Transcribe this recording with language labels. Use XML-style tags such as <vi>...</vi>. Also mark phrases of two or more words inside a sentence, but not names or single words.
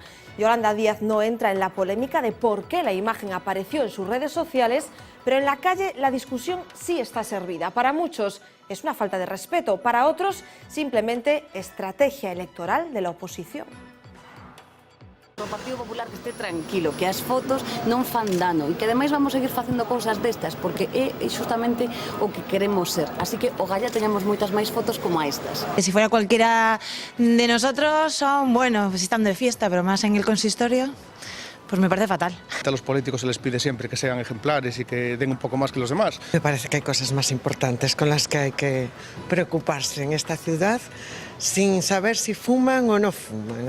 <es>Yolanda Díaz no entra en la polémica de por qué la imagen apareció en sus redes sociales, pero en la calle la discusión sí está servida. Para muchos es una falta de respeto, para otros simplemente estrategia electoral de la oposición.</es> <gl>O Partido Popular que este tranquilo, que as fotos non fan dano e que ademais vamos seguir facendo cousas destas porque é justamente o que queremos ser. Así que ojalá teñamos moitas máis fotos como estas.</gl> <es>Si fuera cualquiera de nosotros son, bueno, pues están de fiesta, pero más en el consistorio, pues me parece fatal. A los políticos se les pide siempre que sean ejemplares y que den un poco más que los demás. Me parece que hay cosas más importantes con las que hay que preocuparse en esta ciudad sin saber si fuman o no fuman.</es>